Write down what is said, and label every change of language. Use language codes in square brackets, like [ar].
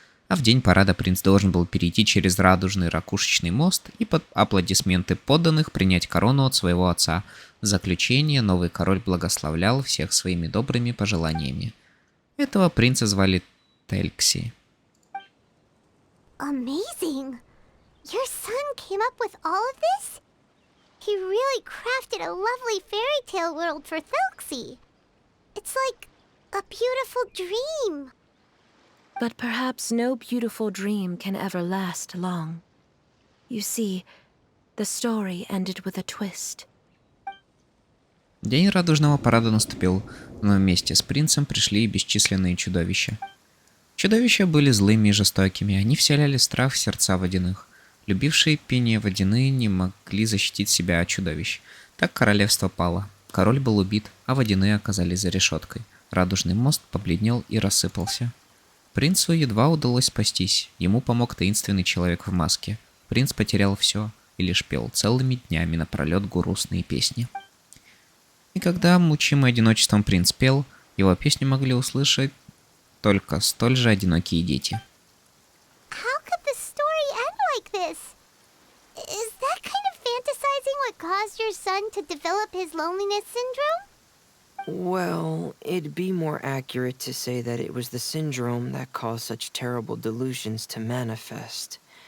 [ru] А в день парада принц должен был перейти через радужный ракушечный мост и под аплодисменты подданных принять корону от своего отца. В заключение новый король благословлял всех своими добрыми пожеланиями. Этого принца звали Тhelxie. [en] Amazing! Your son came up with all of this? He really crafted a lovely fairy tale world for Thelxie. It's like a beautiful dream. But perhaps no beautiful dream can ever last long. You see, the story ended with a twist. [ru] День радужного парада наступил, но вместе с принцем пришли и бесчисленные чудовища. Чудовища были злыми и жестокими, они вселяли страх в сердца водяных. Любившие пение водяные не могли защитить себя от чудовищ. Так королевство пало. Король был убит, а водяные оказались за решеткой. Радужный мост побледнел и рассыпался. Принцу едва удалось спастись. Ему помог таинственный человек в маске. Принц потерял все и лишь пел целыми днями напролет грустные песни. И когда, мучимый одиночеством, принц пел, его песню могли услышать только столь же одинокие дети. [en] How could the story end like this? Is that kind of fantasizing what caused your son to develop his loneliness syndrome? Well, it'd be more accurate to say that it was the syndrome that caused such terrible delusions to manifest.